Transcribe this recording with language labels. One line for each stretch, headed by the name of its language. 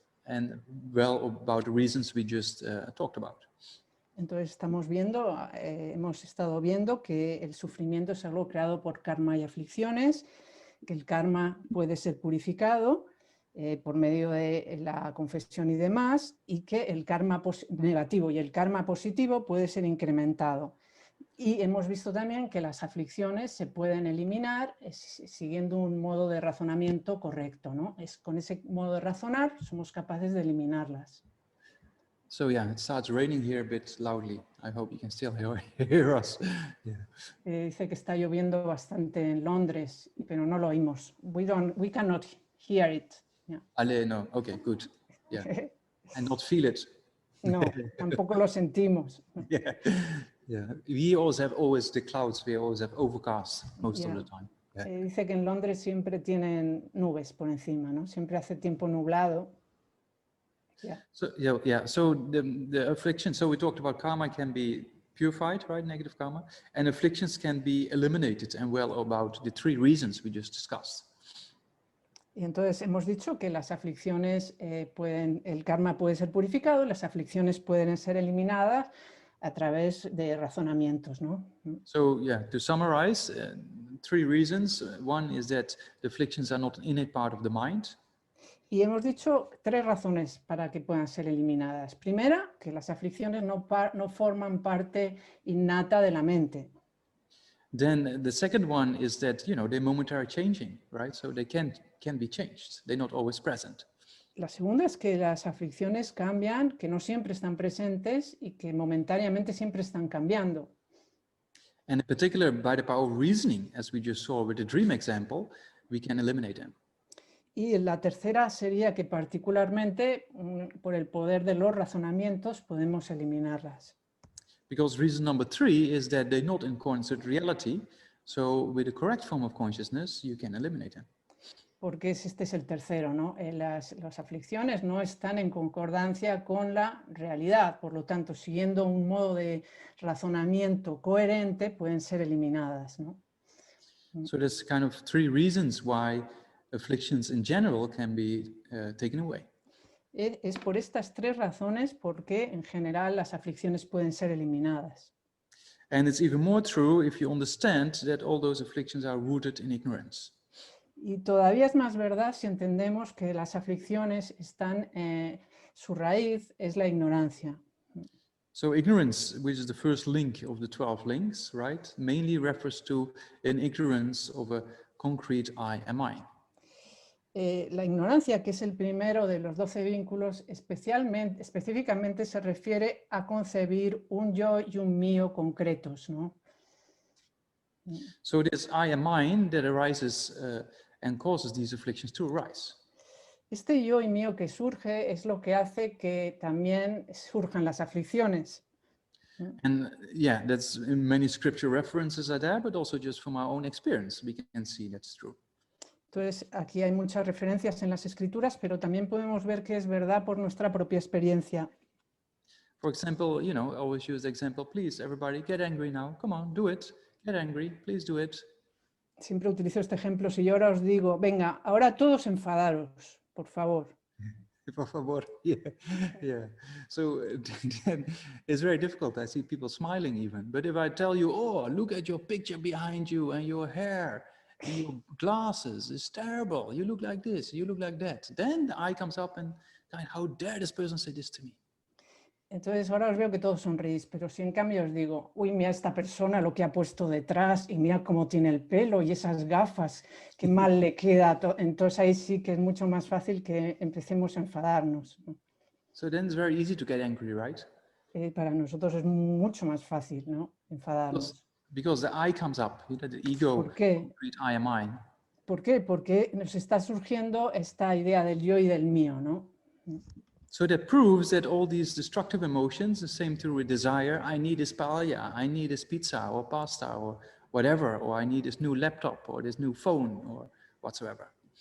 English: And well, about the reasons we just talked about.
Spanish: Entonces hemos estado viendo que el sufrimiento es algo creado por karma y aflicciones, que el karma puede ser purificado, por medio de la confesión y demás, y que el karma negativo y el karma positivo puede ser incrementado. Y hemos visto también que las aflicciones se pueden eliminar siguiendo un modo de razonamiento correcto, ¿no? Con ese modo de razonar somos capaces de eliminarlas.
English: So yeah, it starts raining here a bit loudly. I hope you can still hear us. Yeah.
Spanish: Dice que está lloviendo bastante en Londres, pero no lo oímos.
English: We cannot hear it. Yeah. Ale, no. Okay, good. Yeah. And not feel it.
Spanish: No, tampoco lo sentimos.
English: Yeah. Yeah. We also have always the clouds. We always have overcast most of the time. Yeah.
Spanish: Dice que en Londres siempre tienen nubes por encima, ¿no? Siempre hace tiempo nublado.
English: Yeah. So yeah. So the affliction. So we talked about karma can be purified, right? Negative karma, and afflictions can be eliminated. And well, about the 3 reasons we just discussed.
Spanish: Y entonces hemos dicho que las aflicciones el karma puede ser purificado, las aflicciones pueden ser eliminadas a través de razonamientos, ¿no?
English: So yeah, to summarize, 3 reasons. One is that the afflictions are not an innate part of the mind.
Spanish: Y hemos dicho 3 razones para que puedan ser eliminadas. Primera, que las aflicciones no forman parte innata de la mente.
English: Then the second one is that, you know, they're momentarily changing, right? So they can be changed. They're not always present.
Spanish: La segunda es que las aflicciones cambian, que no siempre están presentes y que momentáneamente siempre están cambiando.
English: And in particular, by the power of reasoning, as we just saw with the dream example, we can eliminate them.
Spanish: Y la tercera sería que particularmente por el poder de los razonamientos podemos eliminarlas.
English: Because reason number 3 is that they're not in accordance with reality. So with the correct form of consciousness, you can eliminate them.
Spanish: Porque este es el tercero, ¿no? Las aflicciones no están en concordancia con la realidad, por lo tanto, siguiendo un modo de razonamiento coherente, pueden ser eliminadas, ¿no?
English: So there's kind of 3 reasons why afflictions in general can be taken away.
Spanish: Es por estas 3 razones porque en general las aflicciones pueden ser eliminadas.
English: And it's even more true if you understand that all those afflictions are rooted in ignorance.
Spanish: Y todavía es más verdad si entendemos que las aflicciones están, su raíz es la ignorancia.
English: So ignorance, which is the first link of the 12 links, right, mainly refers to an ignorance of a concrete I am I.
Spanish: La ignorancia, que es el primero de los 12 vínculos, específicamente se refiere a concebir un yo y un mío concretos, ¿no?
English: So this I am mine that arises and causes these afflictions to arise.
Spanish: Este yo y mío que surge es lo que hace que también surjan las aflicciones.
English: And yeah, that's in many scripture references are there, but also just from our own experience, we can see that's true.
Spanish: Entonces, aquí hay muchas referencias en las escrituras, pero también podemos ver que es verdad por nuestra propia experiencia.
English: For example, you know, I always use the example, please, everybody get angry now. Come on, do it. Get angry, please do it.
Spanish: Siempre utilizo este ejemplo. Si yo ahora os digo, venga, ahora todos enfadaros, por favor. Por favor, yeah.
English: So then it's very difficult. I see people smiling even. But if I tell you, oh, look at your picture behind you and your hair, and your glasses, it's terrible. You look like this, you look like that. Then the eye comes up and how dare this person say this to me?
Spanish: Entonces ahora os veo que todos sonreís, pero si en cambio os digo, uy, mira esta persona lo que ha puesto detrás y mira cómo tiene el pelo y esas gafas, qué mal le queda. Entonces ahí sí que es mucho más fácil que empecemos a enfadarnos.
English: So then it's very easy to get angry, right?
Spanish: Para nosotros es mucho más fácil, ¿no? Enfadarnos.
English: Because the I comes up, you know, the ego,
Spanish: ¿Por qué?
English: I am mine.
Spanish: ¿Por qué? Porque nos está surgiendo esta idea del yo y del mío, ¿no?
English: So that proves that all these destructive emotions, the same true with desire, I need this paella, I need this pizza or pasta or whatever, or I need this new laptop or this new phone or whatsoever.